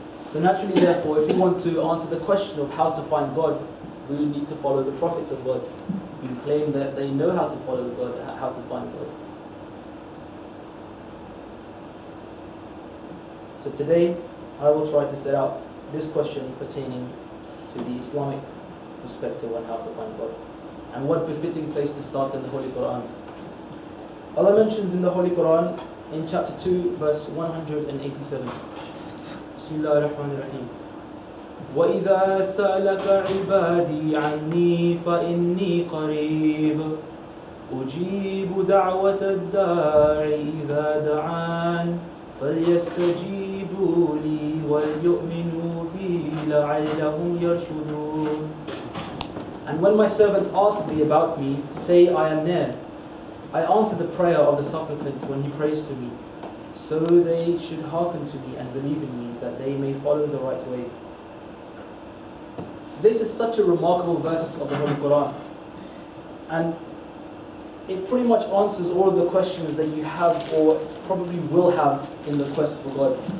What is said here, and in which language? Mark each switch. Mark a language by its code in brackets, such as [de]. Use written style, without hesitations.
[en] So naturally, therefore, if we want to answer the question of how to find God, we need to follow the prophets of God, who claim that they know how to follow God, how to find God. So today, I will try to set out this question pertaining to the Islamic perspective on how to find God, and what befitting place to start in the Holy Qur'an. Allah mentions in the Holy Qur'an, in chapter 2, verse 187, Bismillah ar-Rahman ar-Rahim, [ar] وَإِذَا سَأَلَكَ عِبَادِي عَنِّي فَإِنِّي قَرِيبٌ أُجِيبُ دَعْوَةَ الدَّاعِ إِذَا دَعَانِ فَلْيَسْتَجِيبُوا لِي وَلْيُؤْمِنُوا بِي لَعَلَّهُمْ يَرْشُدُونَ. [en] And when my servants ask thee about me, say, I am near. I answer the prayer of the supplicant when he prays to me. So they should hearken to me and believe in me, that they may follow the right way. This is such a remarkable verse of the Holy Qur'an. And it pretty much answers all of the questions that you have or probably will have in the quest for God.